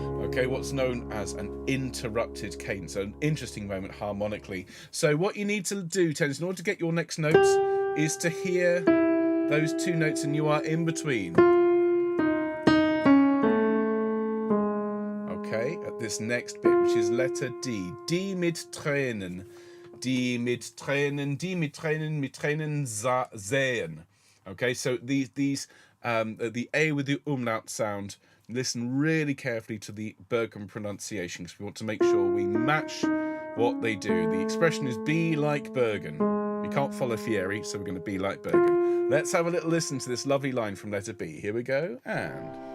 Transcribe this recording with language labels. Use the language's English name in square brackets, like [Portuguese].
[English] Okay, what's known as an interrupted cadence, so an interesting moment harmonically. So what you need to do, tenors, in order to get your next notes, is to hear those two notes and you are in between. Okay, at this next bit, which is letter D. [German] Die mit Tränen. Die mit Tränen, die mit Tränen, mit Tränen sehen. [English] Okay, so the A with the umlaut sound, listen really carefully to the Bergen pronunciation because we want to make sure we match what they do. The expression is be like Bergen. We can't follow Fieri, so we're going to be like Bergen. Let's have a little listen to this lovely line from letter B. Here we go, and...